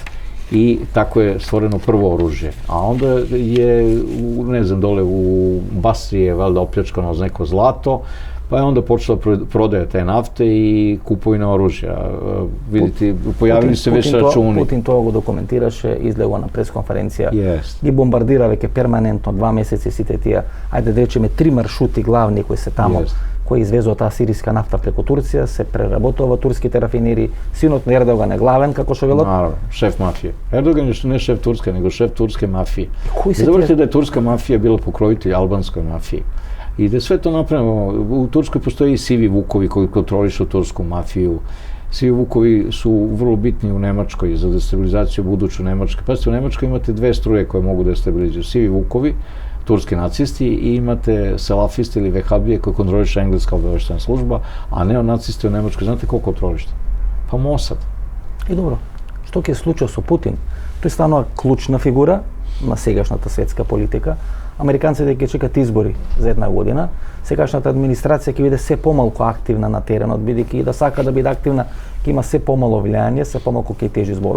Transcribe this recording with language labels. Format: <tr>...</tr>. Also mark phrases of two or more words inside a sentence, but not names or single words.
<sr>I tako je stvoreno prvo oružje. A onda je, ne znam, dole u Basri je valjda opljačkano uz neko zlato, pa je onda počela prodaja te nafte i kupovina oružja. Vidite, pojavili se već računi.</sr> <mk>Путин тоа го документираше, излегла на пресконференција. Yes. Ги бомбардира веќе перманентно 2 месеци сите тие, ајде да речеме 3 маршрути главни кои се тамо, Yes. кои извезуваат таа сириска нафта преку Турција, се преработува турските рафинери. Синот на Ердоган е главен, како што велат.</mk> <sr>Naravno, šef mafije. Erdogan je ne šef Turske, nego šef turske mafije. Koji se Zavrti da je turska mafija bila pokrojitelj albanskoj mafiji. I da je sve to napravimo, u Turskoj postoji i sivi vukovi koji kontrolišu tursku mafiju. Sivi vukovi su vrlo bitni u Nemačkoj za destabilizaciju buduću Nemačke. Pazite, u Nemačkoj imate dve struje koje mogu da destabilizuju. Sivi vukovi, turski nacisti, i imate salafisti ili vehabije koje kontroliše engleska obavještajna služba, a neonacisti u Nemačkoj, znate ko kontrolište? Pa Mossad.</sr> <mk>И добро, што ќе случи со Путин? Тој станува клучна фигура на сегашната светска политика. Американците ќе чекат избори за една година. Сегашната администрација ќе биде се помалку активна на теренот, бидејќи да сака да биде активна, ќе има се помало влијание, се помалку ќе тежи зборот.</mk>